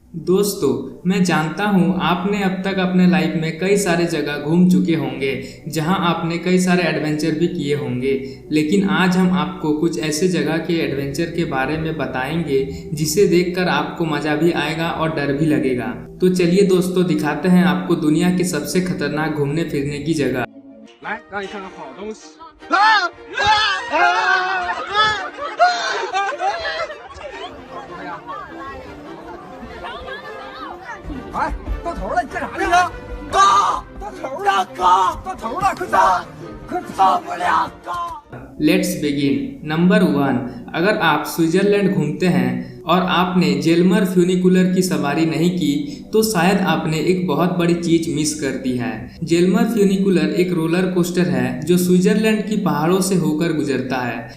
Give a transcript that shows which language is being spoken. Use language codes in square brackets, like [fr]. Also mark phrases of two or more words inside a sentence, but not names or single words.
[hi] दोस्तों, मैं जानता हूँ आपने अब तक अपने लाइफ में कई सारे जगह घूम चुके होंगे जहाँ आपने कई सारे एडवेंचर भी किए होंगे। लेकिन आज हम आपको कुछ ऐसे जगह के एडवेंचर के बारे में बताएंगे जिसे देखकर आपको मज़ा भी आएगा और डर भी लगेगा। तो चलिए दोस्तों, दिखाते हैं आपको दुनिया के सबसे खतरनाक घूमने फिरने की जगह। [zh] 来，让你看看好东西。哎，到头了，你干啥去了？哥，到头了，哥，到头了，快走，快跑不了，哥。 [en] let's begin. [hi] नंबर 1, अगर आप स्विट्जरलैंड घूमते हैं और आपने जेलमर फ्यूनिकुलर की सवारी नहीं की तो शायद आपने एक बहुत बड़ी चीज मिस कर दी है। जेलमर फ्यूनिकुलर एक [en] roller coaster [hi] है जो स्विट्जरलैंड की पहाड़ों से होकर गुजरता है।